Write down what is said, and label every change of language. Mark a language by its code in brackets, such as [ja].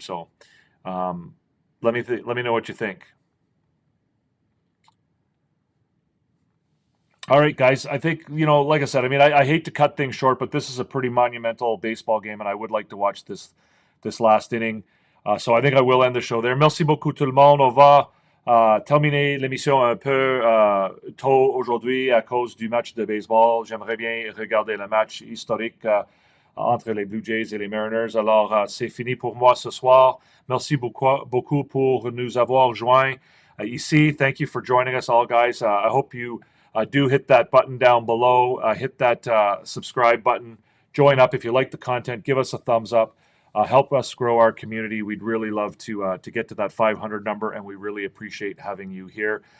[en] So let me know what you think. All right, guys. I think, like I said, I mean, I hate to cut things short, but this is a pretty monumental baseball game, and I would like to watch this last inning. So I think I will end the show there. [fr] Merci beaucoup tout le monde. On va terminer l'émission un peu tôt aujourd'hui à cause du match de baseball. J'aimerais bien regarder le match historique entre les Blue Jays et les Mariners. Alors, c'est fini pour moi ce soir. Merci beaucoup pour nous avoir joints ici. [en] Thank you for joining us all, guys. I hope you do hit that button down below. Hit that subscribe button. Join up if you like the content. Give us a thumbs up. Help us grow our community. We'd really love to get to that 500 number, and we really appreciate having you here.